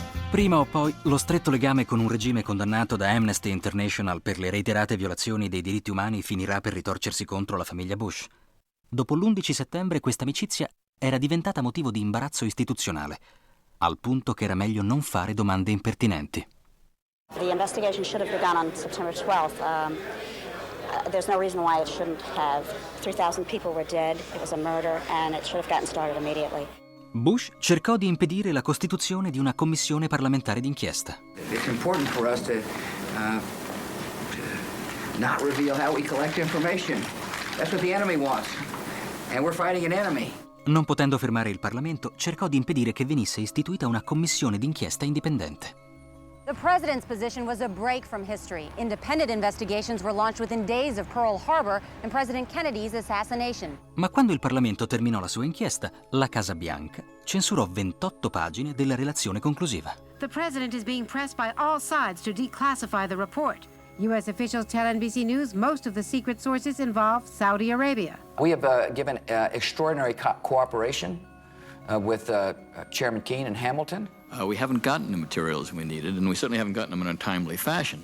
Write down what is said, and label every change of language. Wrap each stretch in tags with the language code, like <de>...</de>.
<it>Prima o poi lo stretto legame con un regime condannato da Amnesty International per le reiterate violazioni dei diritti umani finirà per ritorcersi contro la famiglia Bush. Dopo l'11 settembre questa amicizia era diventata motivo di imbarazzo istituzionale, al punto che era meglio non fare domande impertinenti.</it> <en>The investigation should have begun on September 12th. There's no reason why it shouldn't have. 3,000 people were dead, it was a murder, and it should have gotten started immediately.</en> <it>Bush cercò di impedire la costituzione di una commissione parlamentare d'inchiesta.</it> <en>It's important for us to not reveal how we collect information. That's what the enemy wants. And we're fighting an enemy.</en> <it>Non potendo fermare il Parlamento, cercò di impedire che venisse istituita una commissione d'inchiesta indipendente.</it> <en>The president's position was a break from history. Independent investigations were launched within days of Pearl Harbor and President Kennedy's assassination.</en> <it>Ma quando il Parlamento terminò la sua inchiesta, la Casa Bianca censurò 28 pagine della relazione conclusiva.</it> <en>The president is being pressed by all sides to declassify the report. U.S. officials tell NBC News most of the secret sources involve Saudi Arabia. We have given extraordinary cooperation with Chairman Keane and Hamilton? We haven't gotten the materials we needed, and we certainly haven't gotten them in a timely fashion.</en>